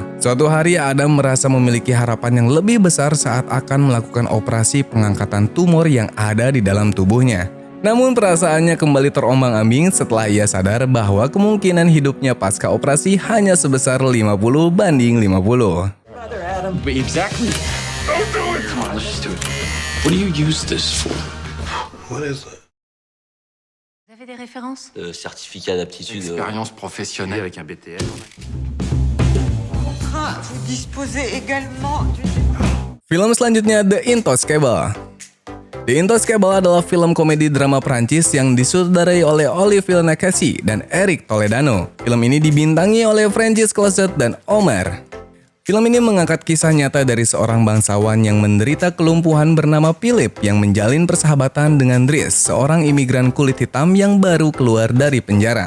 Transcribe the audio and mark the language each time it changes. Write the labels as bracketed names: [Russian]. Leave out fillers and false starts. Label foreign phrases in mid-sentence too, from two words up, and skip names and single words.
[Indonesian] Suatu hari, Adam merasa memiliki harapan yang lebih besar saat akan melakukan operasi pengangkatan tumor yang ada di dalam tubuhnya. Namun perasaannya kembali terombang-ambing setelah ia sadar bahwa kemungkinan hidupnya pasca operasi hanya sebesar 50 banding 50. [English] Exactly. Don't do it! Come on, let's just do it. What do you use this for? What is it? [French] Vous avez des références? Certificat d'aptitude. Expérience professionnelle avec un BTS. Vous disposez également d'une... [Indonesian] Film selanjutnya, The Intouchable. The Intouchable adalah film komedi drama Prancis yang disutradarai oleh Olivier Nakache dan Eric Toledano. Film ini dibintangi oleh Francis Closet dan Omar. Film ini mengangkat kisah nyata dari seorang bangsawan yang menderita kelumpuhan bernama Philip yang menjalin persahabatan dengan Dries, seorang imigran kulit hitam yang baru keluar dari penjara.